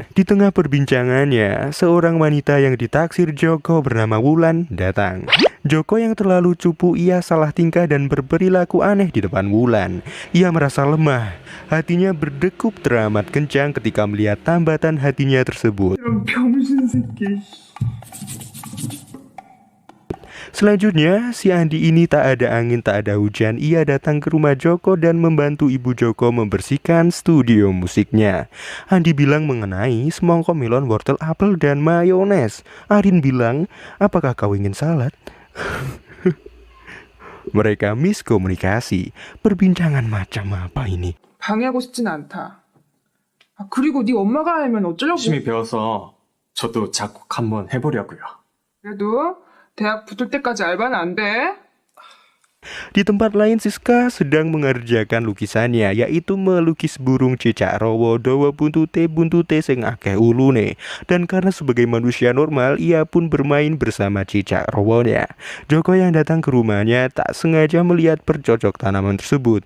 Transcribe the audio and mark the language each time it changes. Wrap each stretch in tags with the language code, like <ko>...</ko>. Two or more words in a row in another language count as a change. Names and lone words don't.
<id>Di tengah perbincangannya, seorang wanita yang ditaksir Joko bernama Wulan datang. Joko yang terlalu cupu, ia salah tingkah dan berperilaku aneh di depan Wulan. Ia merasa lemah, hatinya berdegup teramat kencang ketika melihat tambatan hatinya tersebut.</id> <ko>이런 병신 새끼.</ko> <id>Selanjutnya, si Andi ini tak ada angin tak ada hujan, ia datang ke rumah Joko dan membantu ibu Joko membersihkan studio musiknya. Andi bilang mengenai semongko melon, wortel, apel, dan mayones. Arin bilang, apakah kau ingin salad? Mereka miskomunikasi. Perbincangan macam apa ini?</id> <ko>방해하고 싶진 않다. 아, 그리고 네 엄마가 알면 어쩌려고. 열심히 배워서 저도 작곡 한번 해보려고요. 그래도 대학 붙을 때까지 알바는 안 돼.</ko> <id>Di tempat lain, Siska sedang mengerjakan lukisannya, yaitu melukis burung</id> <jv>cicak rowo dawa buntute sing akeh ulune.</jv> <id>Dan karena sebagai manusia normal, ia pun bermain bersama cicak rowonya. Joko yang datang ke rumahnya tak sengaja melihat bercocok tanaman tersebut.</id>